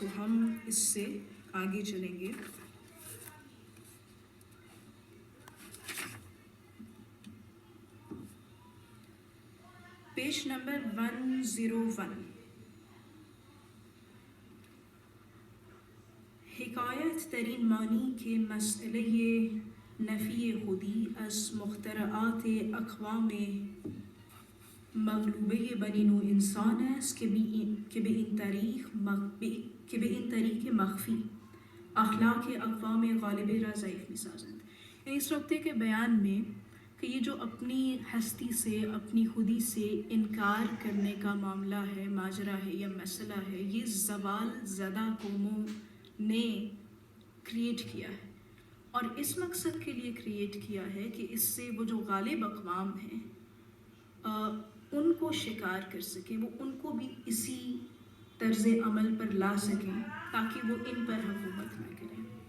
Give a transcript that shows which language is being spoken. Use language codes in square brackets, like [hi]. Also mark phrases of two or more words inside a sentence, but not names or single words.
[ur] ہم اس سے آگے چلیں گے. پیج نمبر 101. [fa] حکایت ترین معنی کے مسئلہ نفی خودی از مخترعات اقوام مغلوبه بنی نوع انسان است که به این طریق مخفی اخلاق اقوام غالبه را ضعیف می‌سازند. [ur] یعنی اس نقطے کے بیان میں کہ یہ جو اپنی ہستی سے اپنی خودی سے انکار کرنے کا معاملہ ہے، ماجرا ہے یا مسئلہ ہے، یہ زوال زدہ قوموں نے کریٹ کیا ہے اور اس مقصد کے لیے کریٹ کیا ہے کہ اس سے وہ جو غالب اقوام ہیں ان کو شکار کر سکیں، وہ ان کو بھی اسی طرز عمل پر لا سکیں تاکہ وہ ان پر حکومت نہ کریں.